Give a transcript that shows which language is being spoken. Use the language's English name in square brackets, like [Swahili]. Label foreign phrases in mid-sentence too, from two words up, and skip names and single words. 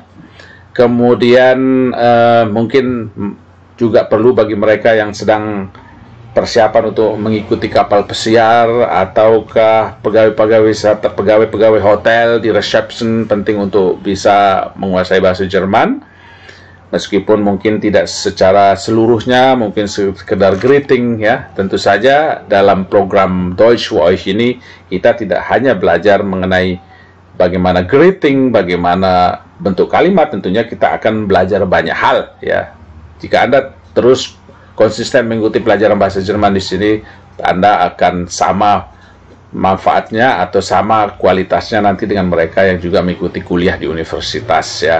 [Indonesian] Kemudian mungkin juga perlu bagi mereka yang sedang persiapan untuk mengikuti kapal pesiar, ataukah pegawai-pegawai wisata, pegawai-pegawai hotel di reception, penting untuk bisa menguasai bahasa Jerman. Meskipun mungkin tidak secara seluruhnya, mungkin sekedar greeting ya. Tentu saja dalam program Deutsch für euch ini kita tidak hanya belajar mengenai bagaimana greeting, bagaimana bentuk kalimat, tentunya kita akan belajar banyak hal ya. Jika Anda terus konsisten mengikuti pelajaran bahasa Jerman di sini, Anda akan sama manfaatnya atau sama kualitasnya nanti dengan mereka yang juga mengikuti kuliah di universitas ya.